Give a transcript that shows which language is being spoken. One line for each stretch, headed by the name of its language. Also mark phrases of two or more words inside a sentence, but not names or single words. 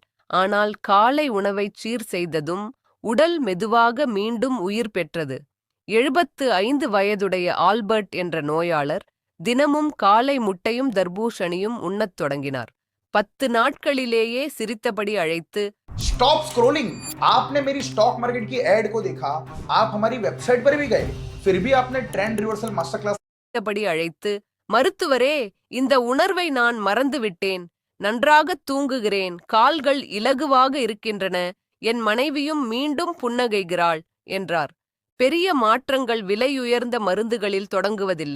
Tamil: ஆனால் காலை உணவைச் சீர் செய்ததும் உடல் மெதுவாக மீண்டும் உயிர் பெற்றது. 75 வயதுடைய ஆல்பர்ட் என்ற நோயாளர் தினமும் காலை முட்டையும் தர்பூஷணியும் உண்ணத் தொடங்கினார். 10 நாட்களிலேயே சிரித்தபடி அழைத்து,
English: stop scrolling.
Hindi: आपने मेरी
English: stock market
Hindi: की एड को देखा, आप हमारी वेबसाइट पर भी गए, फिर भी आपने
English: trend reversal master class
Tamil: படி அழைத்து, மருத்துவரே, இந்த உணர்வை நான் மறந்துவிட்டேன். நன்றாக தூங்குகிறேன், கால்கள் இலகுவாக இருக்கின்றன, என் மனைவியும் மீண்டும் புன்னகைகிறாள் என்றார். பெரிய மாற்றங்கள் விலையுயர்ந்த மருந்துகளில் தொடங்குவதில்லை.